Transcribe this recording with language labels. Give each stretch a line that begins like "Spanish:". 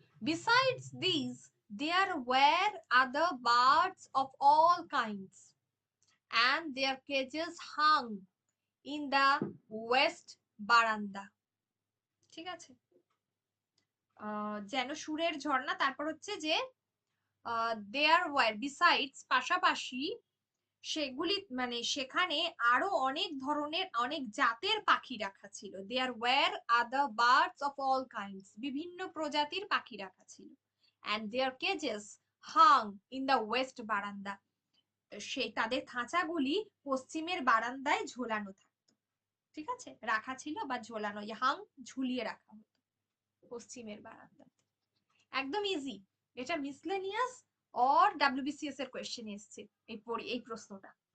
English: Besides these, there were other birds of all kinds, and their cages hung in the west veranda.
Bangla: ঠিক আছে, যেন সুরের ঝর্ণা, তারপর হচ্ছে যে
English: there were,
Bangla: besides পাশাপাশি, সেগুলি মানে সেখানে আরো অনেক ধরনের, অনেক জাতের পাখি রাখা ছিল।
English: There were other birds of all kinds,
Bangla: বিভিন্ন প্রজাতির পাখি রাখা ছিল।
English: And their cages hung in the west veranda,
Bangla: সেই তাদের খাঁচাগুলি পশ্চিমের বারান্দায় ঝোলানো থাকতো। ঠিক আছে, রাখা ছিল বা ঝোলানো, হাং ঝুলিয়ে রাখা হতো পশ্চিমের বারান্দায়। একদম ইজি, এটা মিসলেনিয়াস অর ডাব্লিউবিসিএস এর কোশ্চেন এসেছে এই প্রশ্নটা।